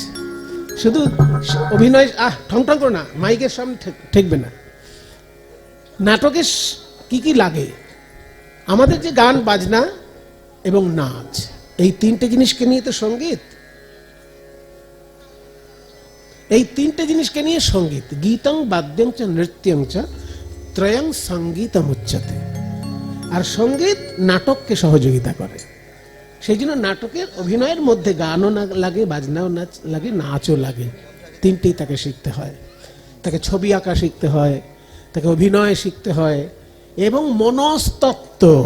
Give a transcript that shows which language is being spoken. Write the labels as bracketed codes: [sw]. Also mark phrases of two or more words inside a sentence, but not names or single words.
[bn] শুধু অভিনয় ঠং ঠং করো না, মাইকের সামনে ঠেকবে না। নাটকে কি কি লাগে? আমাদের যে গান বাজনা এবং নাচ, এই 3টে জিনিসকে নিয়ে তো সঙ্গীত। এই 3টে জিনিসকে নিয়ে সঙ্গীত। [sa] গীতং বাদ্যং চ নৃত্যং চ ত্রয়ং সঙ্গীতম উচ্যতে। [bn] আর সঙ্গীত নাটককে সহযোগিতা করে। সেই জন্য নাটকের অভিনয়ের মধ্যে গানও লাগে, বাজনাও লাগে, নাচও লাগে। 3টেই তাকে শিখতে হয়। তাকে ছবি আঁকা শিখতে হয়, তাকে অভিনয় শিখতে হয়, এবং মনস্তত্ত্ব।